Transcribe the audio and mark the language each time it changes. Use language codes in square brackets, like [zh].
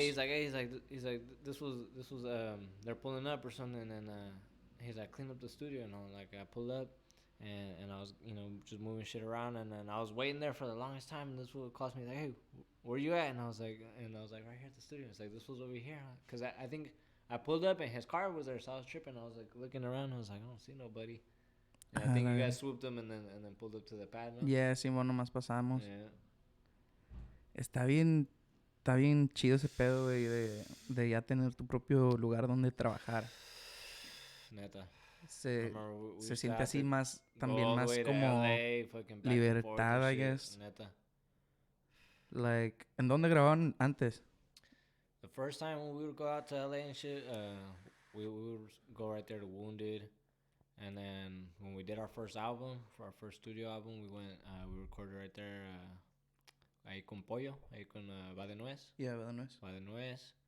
[en] He's like, hey, he's like, this was they're pulling up or something, and he's like, clean up the studio, and I'm like, I pulled up, and I was, just moving shit around, and then I was waiting there for the longest time, and this fool calls me like, hey, where you at? And I was like, right here at the studio. It's like, this was over here, because I think I pulled up and his car was there, so I was tripping. I was like looking around, I was like, I don't see nobody. And I think you guys swooped them and then pulled up to the pad, ¿no? [es] Yeah, sí, bueno, nomás pasamos. [en] Yeah. [es] Está bien chido ese pedo, güey, de ya tener tu propio lugar donde trabajar. Neta. Se siente así más, también más como LA, [en] libertad, I guess. [es] Neta. Like, ¿en dónde grababan antes? [en] The first time when we would go out to LA and shit, we would go right there to Wounded. And then when we did our first album, for our first studio album, we recorded right there, [es] ahí con Pollo, ahí con Va de Nuez. [en] Yeah, Va de Nuez. Va de Nuez.